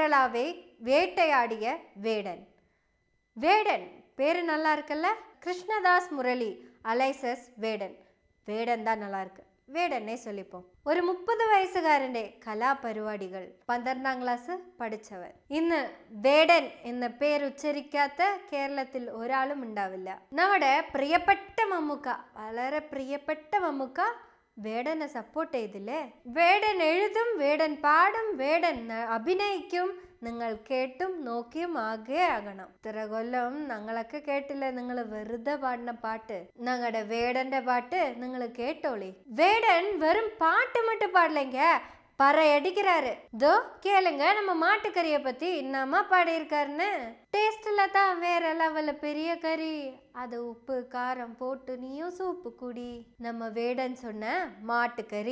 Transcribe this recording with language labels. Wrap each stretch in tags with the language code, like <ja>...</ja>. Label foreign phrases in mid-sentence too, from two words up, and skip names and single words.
<ta>புறாவை வேட்டையாடிய வேடன். வேடன் பேரு நல்லா இருக்குல்ல, கிருஷ்ணதாஸ் முரளி அலைசஸ் வேடன். வேடன் தான் நல்லா இருக்கு, வேடன்னே சொல்லிப்போம்.</ta> <ml>ஒரு 30 വയസ്സുകാരൻ്റെ കലാപരിപാടികൾ 12ാം ക്ലാസ് പഠിച്ചവർ. ഇന്ന് വേടൻ എന്ന പേരുച്ചരിക്കാത്ത കേരളത്തിൽ ഒരാളും ഉണ്ടാവില്ല. നമ്മുടെ പ്രിയപ്പെട്ട മമ്മൂക്ക, വളരെ പ്രിയപ്പെട്ട മമ്മൂക്ക വേടനെ സപ്പോർട്ട് ചെയ്തില്ലേ? വേടൻ എഴുതും, വേടൻ പാടും, വേടൻ അഭിനയിക്കും. നിങ്ങൾ കേട്ടും നോക്കിയും ആകണം. ഇത്ര കൊല്ലം ഞങ്ങളൊക്കെ കേട്ടില്ലേ നിങ്ങൾ വെറുതെ പാടുന്ന പാട്ട്? ഞങ്ങളുടെ വേടന്റെ പാട്ട് നിങ്ങൾ കേട്ടോളി.</ml> <ta>വേടൻ വെറും பாட்டு மட்டும் பாடலைங்க, பறை அடிக்கிறாரு. இதோ கேளுங்க நம்ம மாட்டுக்கறியை பத்தி என்னமா பாடியிருக்காருன்னு. டேஸ்ட்ல தான் வேற லெவல்ல பெரிய கறி, அது உப்பு காரம் போட்டு நீயும் சூப்பு குடி. நம்ம வேடன் சொன்ன மாட்டுக்கறி.</ta>